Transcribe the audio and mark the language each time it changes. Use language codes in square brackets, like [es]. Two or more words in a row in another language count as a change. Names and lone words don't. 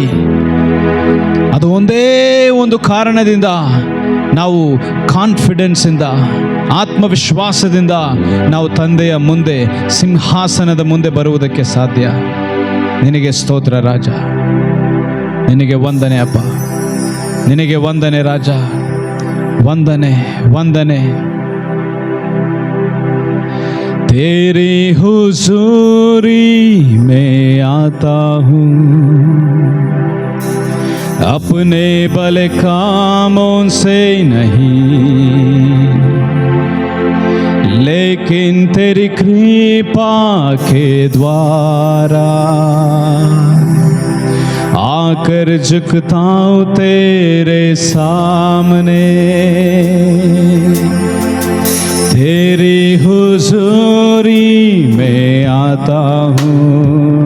[kn] ಅದು ಒಂದೇ ಒಂದು ಕಾರಣದಿಂದ ನಾವು ಕಾನ್ಫಿಡೆನ್ಸಿಂದ, ಆತ್ಮವಿಶ್ವಾಸದಿಂದ ನಾವು ತಂದೆಯ ಮುಂದೆ, ಸಿಂಹಾಸನದ ಮುಂದೆ ಬರುವುದಕ್ಕೆ ಸಾಧ್ಯ. ನಿನಗೆ ಸ್ತೋತ್ರ ರಾಜ, ನಿನಗೆ ವಂದನೆ ಅಪ್ಪ, ನಿನಗೆ ವಂದನೆ ರಾಜ, ವಂದನೆ ವಂದನೆ. [hi] तेरी हुजूरी में आता हूँ, अपने भले कामों से नहीं, लेकिन तेरी कृपा के द्वारा आकर झुकता हूँ तेरे सामने, तेरी हुजूरी में आता हूँ।